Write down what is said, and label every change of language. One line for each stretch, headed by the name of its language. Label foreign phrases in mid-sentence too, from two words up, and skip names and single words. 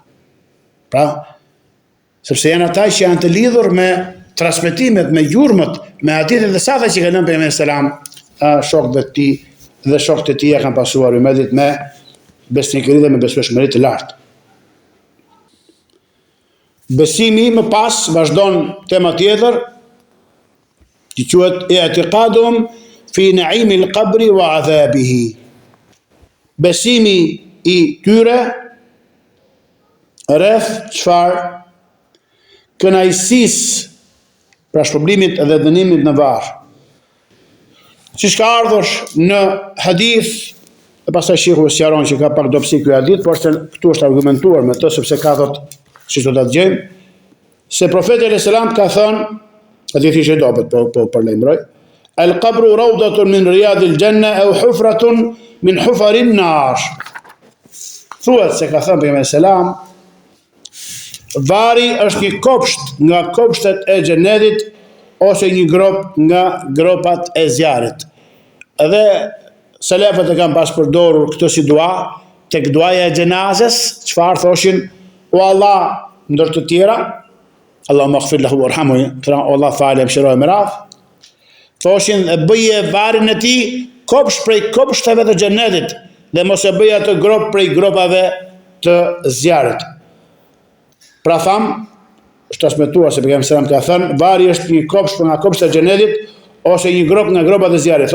Albanian: Pra, sepse janë ata që janë të lidhur me transmetimet, me gjurmët, me hadithet dhe saktat që ka lënë pejgamberi selam, shokët e tij dhe shokët e tij kanë pasuar umedit me besnikëri dhe me besueshmëri të lartë. Besimi më pas vazhdon tema tjetër, që quhet
Arabic: الاعتقاد في نعيم القبر وعذابه.
Albanian: Besimi i tyre rreth çfarë? Kënaqësisë pra shpërblimit dhe dënimit në varr. Siç ka ardhur në hadith, e pastaj shehu sqaron që ka pak dobësi ky hadith, por se këtu është argumentuar me të, sepse ka thotë, siç do ta dëgjojmë, se profeti
Arabic: عليه السلام
Albanian: ka thënë, hadithi është i dobët, po përlajmëroj,
Arabic: القبر روضة من رياض الجنة أو حفرة من حفر النار.
Albanian: Thuhet se ka thënë pejgamberi selam, vari është një kopsht nga kopshtet e xhenetit ose një grop nga gropat e zjarrit. Edhe selefët e kanë pas përdorur këtë si dua, tek duaja e xhenazes, çfarë thoshin? O Allah, ndër të tjera,
Arabic: اللهم اغفر له وارحمه,
Albanian: o Allah falë mëshiroj me radh. Thoshin e bëje varin e tij kopsht prej kopshteve të xhenetit dhe mos e bëj atë grop prej gropave të zjarrit. Pra tham, është transmetuar se pejgamberi selam ka thënë, vari është një kopsht nga kopshtet e xhenetit ose një grop nga gropat e zjarrit.